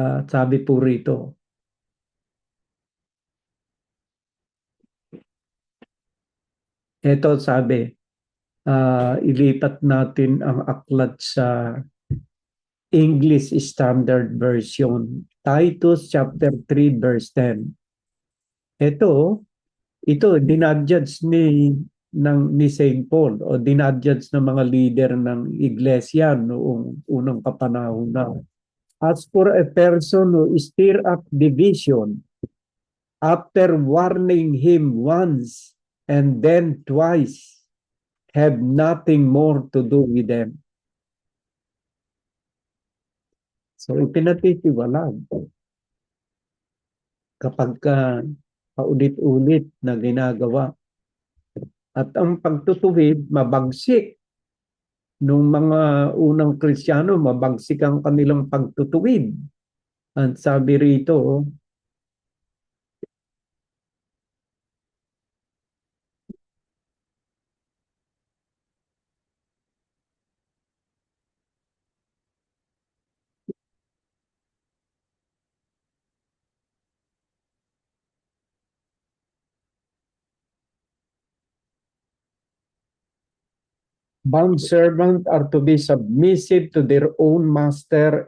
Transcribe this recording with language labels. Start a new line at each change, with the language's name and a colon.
Filipino: Sabi po rito, ito sabi, ilipat natin ang aklat sa English Standard Version. Titus chapter 3 verse 10. Ito dinadjudge ni St. Paul o dinadjudge ng mga leader ng iglesia noong unang kapanahunan.
English: As for a person who stir up division, after warning him once and then twice, have nothing more to do with them.
Filipino: So, ipinatitiwalag. Kapag paulit-ulit na ginagawa. At ang pagtutuwid, mabagsik. Nung mga unang Kristiyano, mabagsik ang kanilang pagtutuwid. At sabi rito,
English: bond servants are to be submissive to their own master.